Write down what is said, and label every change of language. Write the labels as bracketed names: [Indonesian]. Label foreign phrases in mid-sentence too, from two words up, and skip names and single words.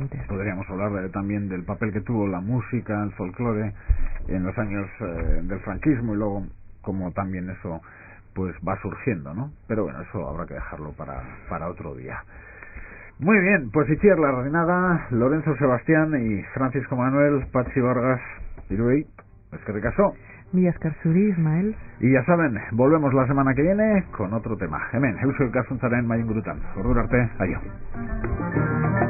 [Spanish] Podríamos hablar también del papel que tuvo la música, el folclore en los años del franquismo, y luego cómo también eso pues va surgiendo, ¿no? Pero bueno, eso habrá que dejarlo para otro día. Muy bien, pues Itziar Larrañaga, Lorenzo Sebastián y Francisco Manuel, [Basque] Patxi Vargas, Iruey, eskerrik asko. Mila esker zuri, Ismael. [Spanish] Y ya saben, volvemos la semana que viene con otro tema. [Basque] Hemen, Eusko Ikaskuntzaren Mahai Ingurutan. Ordura arte, aio.